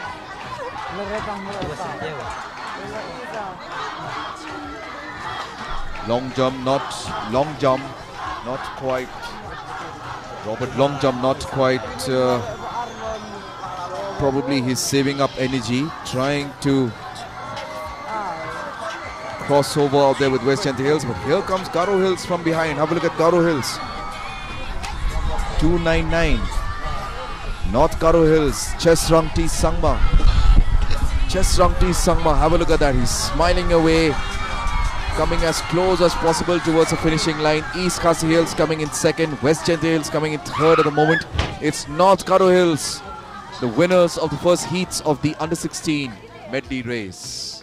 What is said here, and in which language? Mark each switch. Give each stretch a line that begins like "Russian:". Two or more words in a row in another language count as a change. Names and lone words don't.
English: Long jump, not quite. Robert long jump, not quite. Probably he's saving up energy, trying to cross over out there with West Chantia Hills. But here comes Garo Hills from behind. Have a look at Garo Hills. 2:99. North Garo Hills, Chesrangti Sangma. Chesrangti Sangma, have a look at that. He's smiling away, coming as close as possible towards the finishing line. East Khasi Hills coming in second. West Chantia Hills coming in third at the moment. It's North Garo Hills, the winners of the first heats of the under-16 medley race.